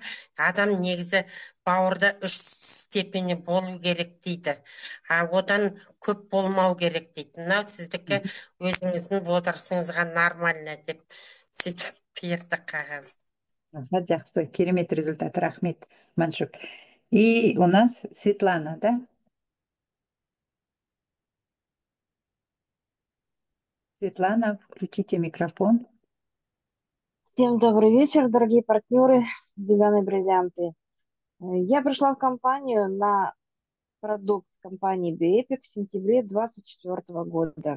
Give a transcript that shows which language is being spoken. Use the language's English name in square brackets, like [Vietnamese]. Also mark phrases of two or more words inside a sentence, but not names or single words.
[Kazakh] Адам негізі бауырда 3 степені болу керек дейді. Одан көп болмау керек дейді. Мынау сіздікі өзіңіздің возрастыңызға нормально деп сөйтіп берді қағаз. Жақсы, керемет результат, рахмет, Маншук. [Russian] И у нас Светлана, да? Светлана, включите микрофон. Всем добрый вечер, дорогие партнеры «Зеленые бриллианты». Я пришла в компанию на продукт компании BioEpic в сентябре 2024 года.